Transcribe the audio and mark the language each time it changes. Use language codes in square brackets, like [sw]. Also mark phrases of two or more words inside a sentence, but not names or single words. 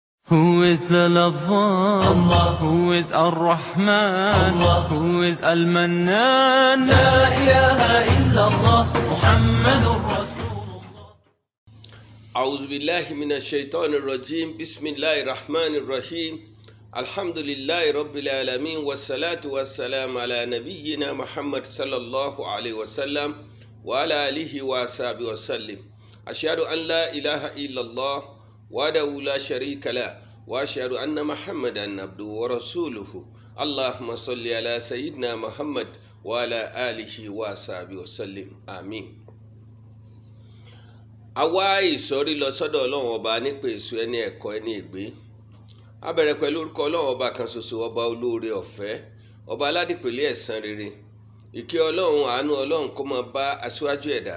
[en] Who is the lover? Allah. Who is Ar-Rahman? Allah. Who is Al-Mannan? [ar] لا إله إلا الله محمد رسول الله. أعوذ بالله من الشيطان الرجيم بسم الله الرحمن الرحيم الحمد لله رب العالمين والصلاة والسلام على نبينا محمد صلى الله عليه وسلم وعلى آله وصحبه وسلم أشهد أن لا إله إلا الله وحده لا شريك له وأشهد أن محمدا عبده ورسوله اللهم صل على سيدنا محمد وعلى آله وصحبه وسلم آمين. [yo] Àwa ìsọ̀rí lọ sọ́dọ̀ Ọlọ́run ọba nípa èso ẹni ẹ̀kọ́ ẹni ègbé. A bẹ̀rẹ̀ pẹ̀lú orúkọ Ọlọ́run ọba kan ṣoṣo, ọba olóore ọ̀fẹ́, ọba aládìpẹ̀lẹ̀ ẹ̀san rere. Ìkẹ́ Ọlọ́run, àánú Ọlọ́run kó máa bá aṣíwájú ẹ̀dá.